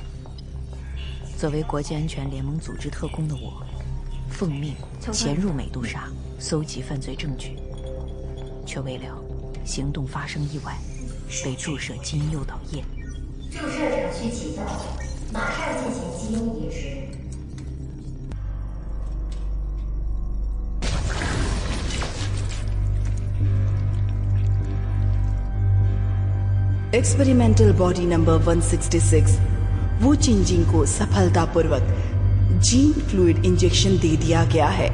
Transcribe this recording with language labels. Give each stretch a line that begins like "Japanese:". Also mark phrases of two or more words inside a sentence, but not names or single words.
Chinese: 作为国际安全联盟组织特工的我，奉命潜入美杜莎，搜集犯罪证据，却未料行动发生意外，被注射基因诱导液。注射程序启动，马上进行基因移植。
English: experimental body number
Hindi: 166 वो चेंजिंग को सफलतापूर्वक
English: gene fluid injection
Hindi: दे दिया गया है।